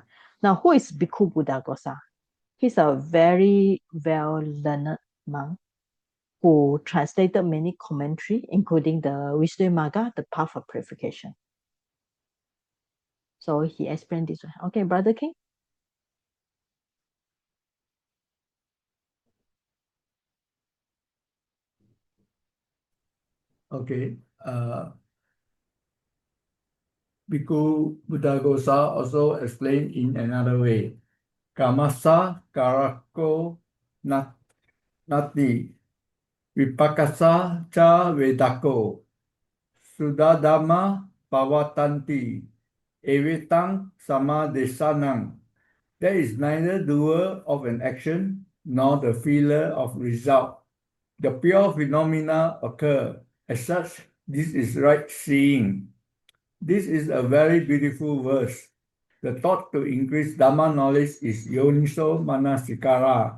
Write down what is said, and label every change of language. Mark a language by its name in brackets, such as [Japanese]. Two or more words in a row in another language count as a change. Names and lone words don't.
[English] Now, who is Bhikkhu Buddhagosa? He's a very well learned monk who translated many commentary, including the Visuddhimagga, the path of purification. So he explained this one. Okay, Brother King. Okay. Bhikkhu Buddhagosa also explained in another way. [Pali] Kamasa karako nati vipakasa cha vedako sudadama pavatanti evitang samadesanang. [English] There is neither doer of an action nor the feeler of result. The pure phenomena occur. As such, this is right seeing. This is a very beautiful verse. The thought to increase Dhamma knowledge is [Pali] Yoniso Manasikara.